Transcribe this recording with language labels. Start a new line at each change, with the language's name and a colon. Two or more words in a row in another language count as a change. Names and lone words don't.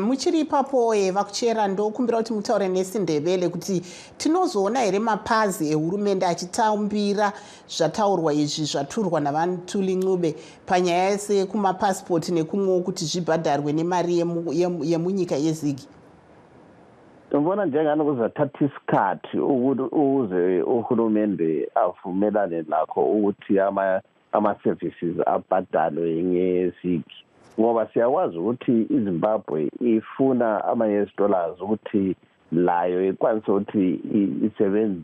Shona: Muchiri ipapo vakuchera ndokumbira kuti mutaure nesindebele kuti tinozoona here mapazi ehurumende achitambira zvataurwa izvi zvaturwa navantu Ncube panyaya yese kumapasipoti nekumwewo kuti zvibhadharwe nemari yemunyika yezigi.
North Ndebele: Ndibona njengani kuzothatha isikhathi ukuze uhulumende avumelane lakho ukuthi ama-services abhadalwe ngezigi, ngoba siyakwazi ukuthi iZimbabwe ifuna ama-
English: US dollars
North Ndebele: ukuthi layo ikwanise ukuthi isebenze.